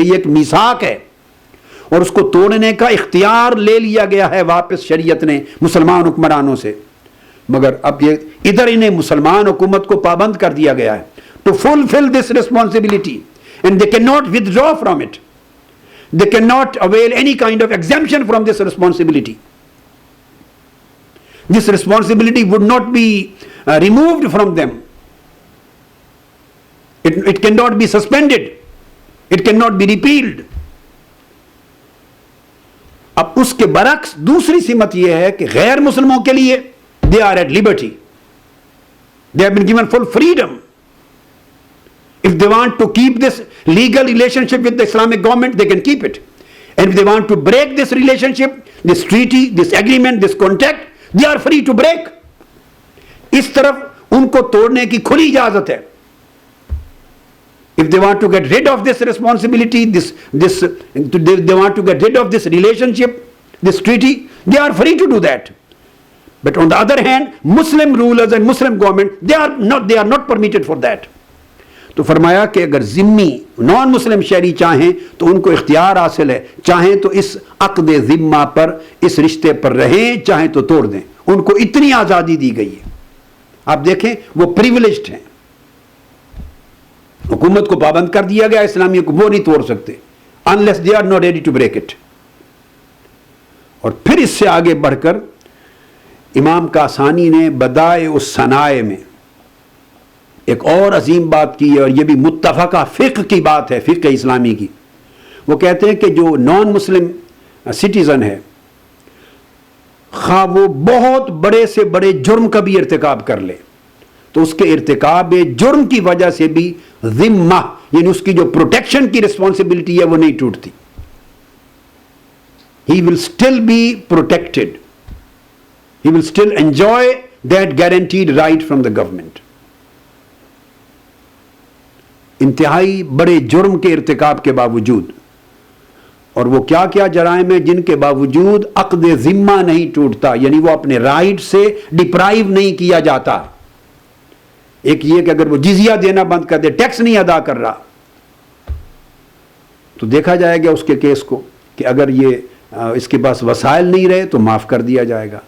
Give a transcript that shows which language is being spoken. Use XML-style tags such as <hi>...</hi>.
<ur>یہ ایک میثاق ہے اور اس کو توڑنے کا اختیار لے لیا گیا ہے واپس شریعت نے مسلمان حکمرانوں سے. مگر اب یہ ادھر انہیں مسلمان حکومت کو پابند کر دیا گیا ہے</ur> <en>To fulfil this responsibility, and they can not withdraw from it. They cannot avail any kind of exemption from this responsibility. This responsibility would not be removed from them. It cannot be suspended. It cannot be repealed.</en> <ur>اب اس کے برعکس دوسری سمت یہ ہے کہ غیر مسلموں کے لیے</ur> <en>they are at liberty. They have been given full freedom. If they want to keep this legal relationship with the Islamic government, they can keep it. And if they want to break this relationship, this treaty, this agreement, this contract, they are free to break.</en> <ur>اس طرف ان کو توڑنے کی کھلی اجازت ہے.</ur> <en>If they want to get rid of this responsibility, they want to get rid of this relationship, this treaty, they are free to do that. But on the other hand, Muslim rulers and Muslim government, they are not permitted for that.</en> <ur>تو فرمایا کہ اگر ذمی نان مسلم شہری چاہیں تو ان کو اختیار حاصل ہے, چاہیں تو اس عقد ذمہ پر, اس رشتے پر رہیں, چاہیں تو توڑ دیں. ان کو اتنی آزادی دی گئی ہے. آپ دیکھیں وہ پریویلیجڈ ہیں. حکومت کو پابند کر دیا گیا اسلامی کو, وہ نہیں توڑ سکتے</ur> <en>unless they are not ready to break it.</en> <ur>اور پھر اس سے آگے بڑھ کر امام کاسانی نے بدائع الصنائع میں ایک اور عظیم بات کی ہے, اور یہ بھی متفقہ فقہ کی بات ہے, فقہ اسلامی کی. وہ کہتے ہیں کہ جو نان مسلم سٹیزن ہے, خواہ وہ بہت بڑے سے بڑے جرم کا بھی ارتکاب کر لے, تو اس کے ارتکاب جرم کی وجہ سے بھی ذمہ, یعنی اس کی جو پروٹیکشن کی رسپانسبلٹی ہے وہ نہیں ٹوٹتی.</ur> <en>He will still be protected. He will still enjoy that guaranteed right from the government.</en> <ur>انتہائی بڑے جرم کے ارتکاب کے باوجود, اور وہ کیا کیا جرائم ہیں جن کے باوجود عقد ذمہ نہیں ٹوٹتا, یعنی وہ اپنے رائٹ سے ڈپرائیو نہیں کیا جاتا. ایک یہ کہ اگر وہ جزیہ دینا بند کر دے, ٹیکس نہیں ادا کر رہا, تو دیکھا جائے گا اس کے کیس کو کہ اگر یہ اس کے پاس وسائل نہیں رہے تو معاف کر دیا جائے گا.</ur>